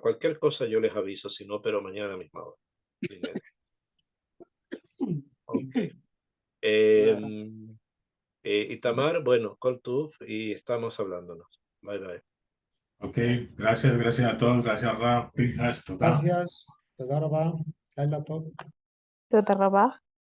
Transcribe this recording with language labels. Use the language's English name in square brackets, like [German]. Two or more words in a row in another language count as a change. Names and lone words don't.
[Spanish] Cualquier cosa yo les aviso, si no, pero mañana a la misma hora. Bien. Ok. Itamar, bueno, [Hebrew] כל טוב, [Spanish] y estamos hablándonos. [English] Bye, bye. [Spanish] Ok, gracias a todos, gracias Rab, Pinhas, toda. Gracias. [Hebrew] תודה רבה. לילה טוב. תודה רבה.